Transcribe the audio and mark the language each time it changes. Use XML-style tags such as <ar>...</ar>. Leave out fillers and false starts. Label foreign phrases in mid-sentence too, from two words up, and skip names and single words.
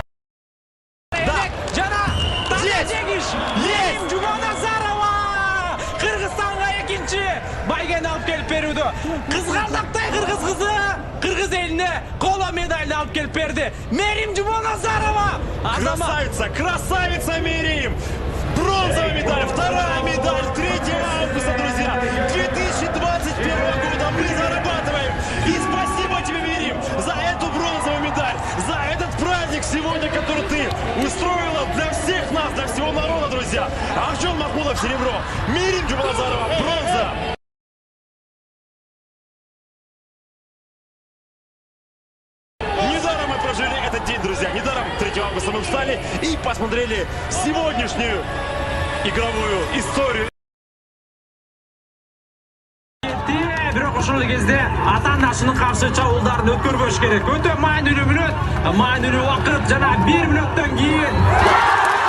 <ky>Жана таза жеңиш. Жуманазарова Кыргызстанга экинчи байгени алып келип берүүдө. Кызгардактай кыргыз кызы кыргыз элине коло медальды алып келип берди. Мерим Жуманазарова.</ky> <ru>Красавица Мерим. Бронзовая медаль, вторая медаль, 3 августа, друзья, 2021 года мы зарабатываем. И спасибо тебе, Мерим, за эту бронзовую медаль, за этот праздник сегодня, который ты устроила для всех нас, для всего народа, друзья. Аршон Махмудов серебро, Мерим Жуманазарова бронза. Недаром мы прожили этот день, друзья, недаром 3 августа мы встали и посмотрели сегодняшнюю игровую историю.</ru> <ky>Бирок ошол кезде атаандашынын каршы чабуулдарын өткөрбөш керек. Өтө маанилүү мүнөт, маанилүү убакыт жана 1 мүнөттөн кийин</ky>